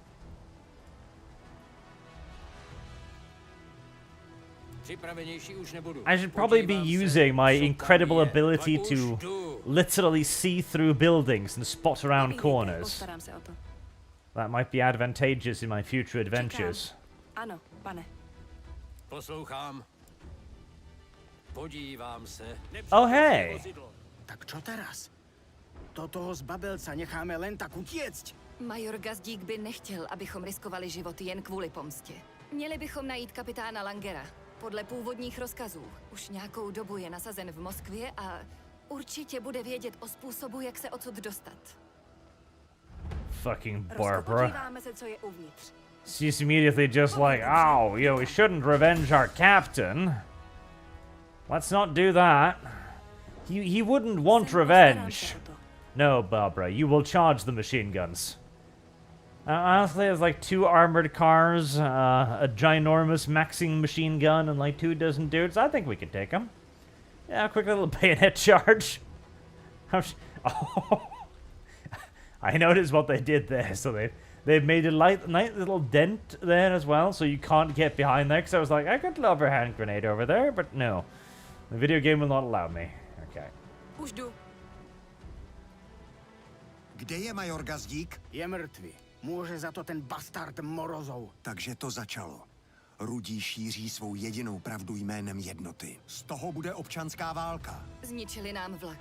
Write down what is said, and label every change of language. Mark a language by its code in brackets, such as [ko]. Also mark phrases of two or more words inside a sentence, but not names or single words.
[en] I should probably be using my incredible ability to literally see through buildings and spot around corners. That might be advantageous in my future adventures. [cs] Ano, pane. Poslouchám. Podívám se. Oh, [en] hey. [sk] Tak čo teraz? Do toho zbabelca necháme len tak utiecť? [cs] Major Gazdík by nechtěl, abychom riskovali životy jen kvůli pomstě. Měli bychom najít kapitána Langera. Podle původních rozkazů. Už nějakou dobu je nasazen v Moskvě a určitě bude vědět o způsobu, jak se odsud dostat. [en] Fucking Barbara. [cs] Podíváme se, co je uvnitř. [en] She's immediately just like, oh, you know, we shouldn't revenge our captain. Let's not do that. He wouldn't want revenge. No, Barbara, you will charge the machine guns. Honestly, there's like 2 armored cars, a ginormous maxing machine gun, and like 2 dozen dudes. I think we can take them. Yeah, a quick little bayonet charge. Oh, I noticed what they did there. So they've made a nice little dent there as well, so you can't get behind there. Because I was like, I could lob a hand grenade over there, but no, the video game will not allow me. Okay. [cs] Už jdu. Kde je major Gazdík? Je mrtvý. Může za to ten bastard Morozov. Takže to začalo. Rudí šíří svou jedinou pravdu jménem jednoty. Z toho bude občanská válka. Zničili nám vlak.